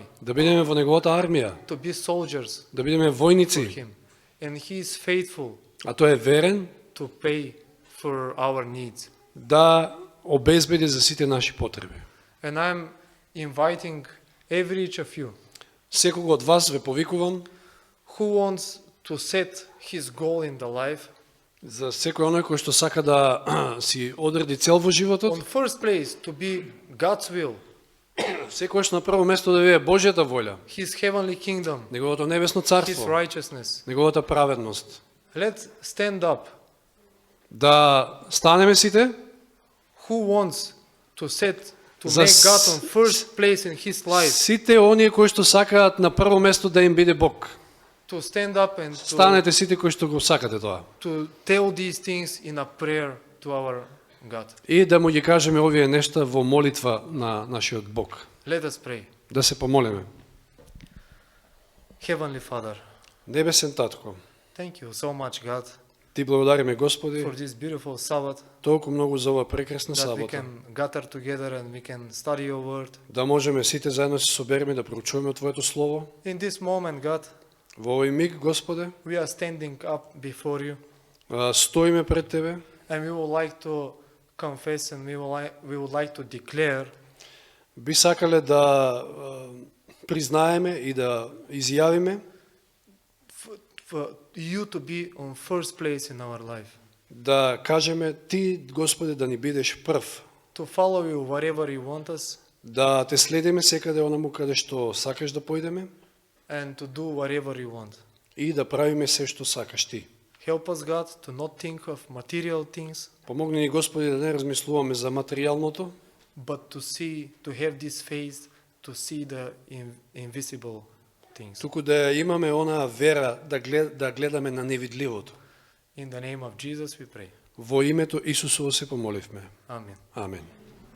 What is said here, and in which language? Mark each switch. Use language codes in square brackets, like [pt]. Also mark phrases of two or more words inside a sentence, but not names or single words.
[mk] да бидеме во неговата армија, [en] to be soldiers [mk] да бидеме [en] for [mk] војници, [en] Him. And He is faithful [mk] а тој е верен [en] to pay for our needs. [mk] да обезбеди за сите наши потреби. [en] And I'm inviting every each of you [mk] Секого од вас ве повикувам [en] who wants to set his goal in the life. [mk] за секој оној кој што сака да си одреди цел во [en] On [mk] животот, [en] first place, to be God's will, [mk] секојаш на прво место да биде Божјата волја, [en] His heavenly kingdom, [mk] неговото небесно [en] His [mk] царство, [en] righteousness. [mk] неговата праведност. [en] Let's stand up. [mk] Да станеме сите, [en] Who wants to [mk] За [en] make God on first place in his life, [mk] сите оние кои што сакаат на прво место да им биде Бог. [en] to stand up and [mk] Станете сите кои што го сакате тоа. [en] to tell these things in a prayer to our God. [mk] И да му ги кажеме овие нешта во молитва на нашиот Бог. [en] Let us pray. [mk] Да се помолиме. [en] Heavenly Father, [mk] Небесен Татко, [en] thank you so much, God, [mk] Ти благодариме Господи [en] for this beautiful Sabbath, [mk] толку многу за ова прекрасна [en] that we [mk] сабота. [en] can gather together and we can study your word. [mk] Да можеме сите заедно се собереме да проучуваме Твоето Слово. [en] In this moment, God, [mk] Во овој миг, Господе, [en] we are standing up before you [mk] стоиме пред Тебе [en] and we would like to confess and we would like to declare [mk] би сакале да признаеме и да изјавиме [en] for you to be on first place in our life, [mk] да кажеме Ти, Господе, да ни бидеш прв, [en] to follow you wherever you want us [mk] да Те следиме секаде онаму каде што сакаш да појдеме [en] and to do whatever you want. [mk] и да правиме се што сакаш Ти. [en] Help us, God, to not think of material things, [mk] Помогни ни, Господи, да не размислуваме за материјалното, [en] but to have this faith to see the invisible things. [mk] туку да имаме онаа вера да гледаме на невидливото. [en] In the name of Jesus we pray. [mk] Во името Исусово се помоливме. [en] Amen. [mk] Амен.